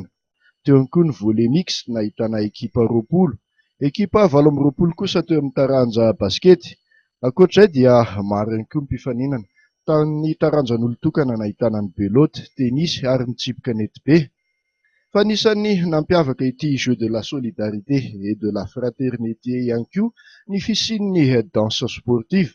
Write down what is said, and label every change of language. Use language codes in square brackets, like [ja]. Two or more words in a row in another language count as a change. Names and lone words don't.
[mg] Teo ihany koa ny volley mix nahitana ekipa 20, ekipa 20 kosa teo amin'ny taranja baskety. Ankoatr'izay dia maro ihany koa mpifaninana tamin'ny taranjan'olon-tokana nahitana ny beloty, tenisy ary ny tsipika nety be. Fa anisan'ny nampiavaka ity [fr] jeu de la solidarité et de la fraternité [mg] ihany koa ny fisian'ny [fr] danse sportive.